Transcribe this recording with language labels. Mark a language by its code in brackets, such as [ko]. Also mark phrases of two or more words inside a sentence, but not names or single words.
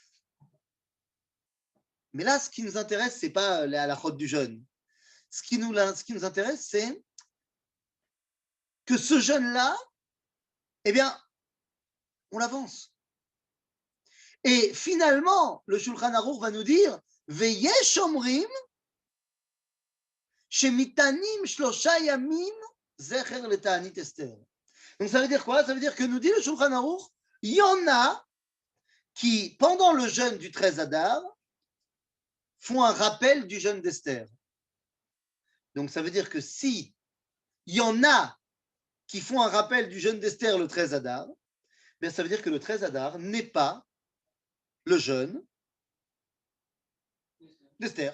[fr] Mais là, ce qui nous intéresse, ce n'est pas la halachot du jeûne. Ce qui nous intéresse, c'est que ce jeûne-là, eh bien, on l'avance. Et finalement, le Shulchan Aruch va nous dire [he] ויש אומרים שמתענים שלשה ימים זכר לתענית אסתר. [fr] Donc ça veut dire quoi? Ça veut dire que nous dit le Shulchan Aruch, il y en a qui, pendant le jeûne du 13 Adar, font un rappel du jeûne d'Esther. Donc ça veut dire que si il y en a qui font un rappel du jeûne d'Esther le 13 Adar, bien ça veut dire que le 13 Adar n'est pas le jeûne d'Esther.